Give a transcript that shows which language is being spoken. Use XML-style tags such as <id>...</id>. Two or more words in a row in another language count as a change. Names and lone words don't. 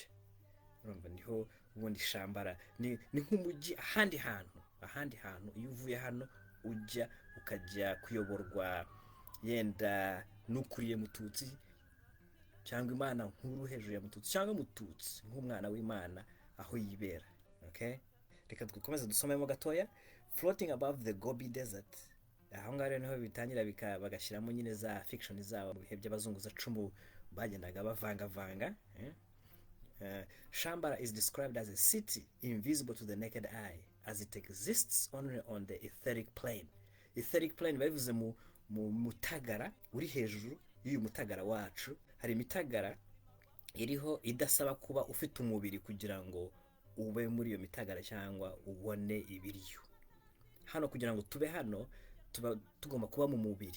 <rw>Urumva niho ubundi Shambhala ni nk'umujyi, ahandi hantu iyo uvuye hano ujya ukajya kuyoborwa yenda n'ukuriye Mututsi cyangwa Imana nkuru hejuru ya Mututsi, cyangwa Mututsi nk'umwana w'Imana aho yibera. Okay, reka dukomeze dusomemo gatoya.</rw> <en>Floating above the Gobi Desert,</en> <rw>aho ngaho niho bitangira bagashyiramo nyine za fiction zabo mu bihe by'abazunguza cumu bagendaga bavanga.</rw> <en>Shambhala is described as a city invisible to the naked eye, as it exists only on the etheric plane. Etheric plane</en> <rw>bavuze mu mutagara uri hejuru y'uyu mutagara wacu. Hari imitagara iriho idasaba kuba ufite umubiri kugira ngo ube muri iyo mitagara cyangwa ubone ibiryo. Hano kugira ngo tube hano tuba tugomba kuba mu mubiri.</rw>